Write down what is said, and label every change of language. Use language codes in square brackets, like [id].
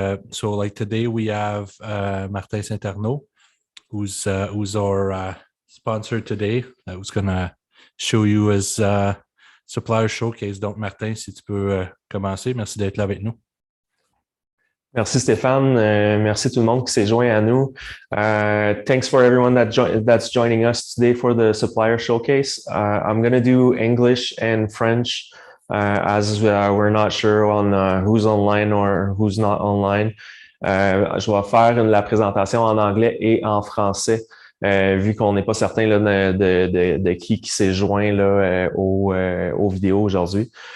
[en] So like today we have Martin Saint-Arnaud, who's our sponsor today, who's gonna show you his supplier showcase. [fr] Donc, Martin, si tu peux commencer, merci d'être là avec nous. Merci Stéphane. Merci tout le monde qui s'est joint à nous. [en] Thanks for everyone that's joining us today for the supplier showcase. I'm going to do English and French as we're not sure on who's online or who's not online. [fr] Je vais faire la présentation en anglais et en français. Vu qu'on n'est pas certain là, de qui s'est joint là, aux vidéos aujourd'hui.